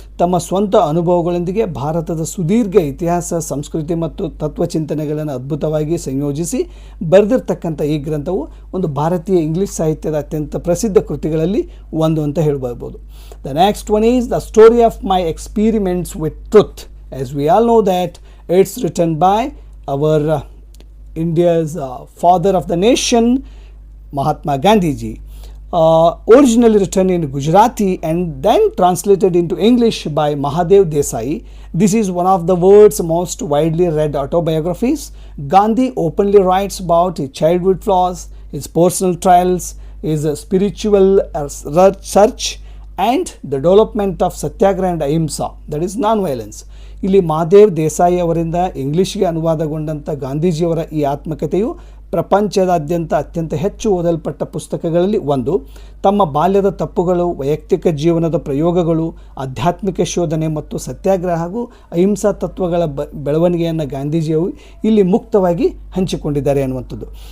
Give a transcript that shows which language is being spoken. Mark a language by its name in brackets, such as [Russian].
[Kannada] ತಮ್ಮ ಸ್ವಂತ ಅನುಭವಗಳೊಂದಿಗೆ ಭಾರತದ ಸುದೀರ್ಘ ಇತಿಹಾಸ, ಸಂಸ್ಕೃತಿ ಮತ್ತು ತತ್ವಚಿಂತನೆಗಳನ್ನು ಅದ್ಭುತವಾಗಿ ಸಂಯೋಜಿಸಿ ಬರೆದಿರ್ತಕ್ಕಂಥ ಈ ಗ್ರಂಥವು ಒಂದು ಭಾರತೀಯ ಇಂಗ್ಲಿಷ್ ಸಾಹಿತ್ಯದ ಅತ್ಯಂತ ಪ್ರಸಿದ್ಧ ಕೃತಿಗಳಲ್ಲಿ ಒಂದು ಅಂತ ಹೇಳ್ಬೋದು. [English] The next one is the story of my experiments with truth. As we all know that it's written by our India's father of the nation, Mahatma Gandhi ji. Originally written in Gujarati and then translated into English by Mahadev Desai. This is one of the world's most widely read autobiographies. Gandhi openly writes about his childhood flaws, his personal trials, his spiritual search, and the development of Satyagraha and Ahimsa, that is non-violence. [Kannada] ಇಲ್ಲಿ ಮಹಾದೇವ್ ದೇಸಾಯಿ ಅವರಿಂದ ಇಂಗ್ಲಿಷ್ಗೆ ಅನುವಾದಗೊಂಡಂಥ ಗಾಂಧೀಜಿಯವರ ಈ ಆತ್ಮಕಥೆಯು ಪ್ರಪಂಚದಾದ್ಯಂತ ಅತ್ಯಂತ ಹೆಚ್ಚು ಓದಲ್ಪಟ್ಟ ಪುಸ್ತಕಗಳಲ್ಲಿ ಒಂದು. ತಮ್ಮ ಬಾಲ್ಯದ ತಪ್ಪುಗಳು, ವೈಯಕ್ತಿಕ ಜೀವನದ ಪ್ರಯೋಗಗಳು, ಆಧ್ಯಾತ್ಮಿಕ ಶೋಧನೆ ಮತ್ತು ಸತ್ಯಾಗ್ರಹ ಹಾಗೂ ಅಹಿಂಸಾ ತತ್ವಗಳ ಬೆಳವಣಿಗೆಯನ್ನು ಗಾಂಧೀಜಿಯವರು ಇಲ್ಲಿ ಮುಕ್ತವಾಗಿ ಹಂಚಿಕೊಂಡಿದ್ದಾರೆ ಅನ್ನುವಂಥದ್ದು.